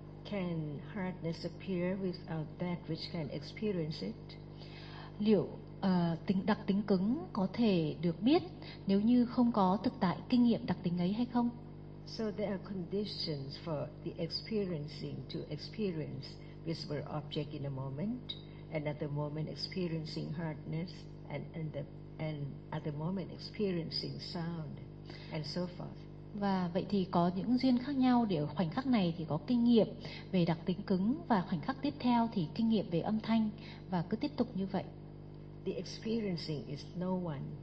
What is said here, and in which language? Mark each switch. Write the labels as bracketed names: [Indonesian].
[English] Can hardness appear without that which can experience it? [Vietnamese] Liệu tính đặc tính cứng có thể được biết nếu như không có thực tại kinh nghiệm đặc tính ấy hay không? [English] So there are conditions for the experiencing to experience visible object in a moment, another moment experiencing hardness, and another moment experiencing sound, and so forth. [Vietnamese] Và vậy thì có những duyên khác nhau để khoảnh khắc này thì có kinh nghiệm về đặc tính cứng và khoảnh khắc tiếp theo thì kinh nghiệm về âm thanh và cứ tiếp tục như vậy. [English] The experiencing is no one.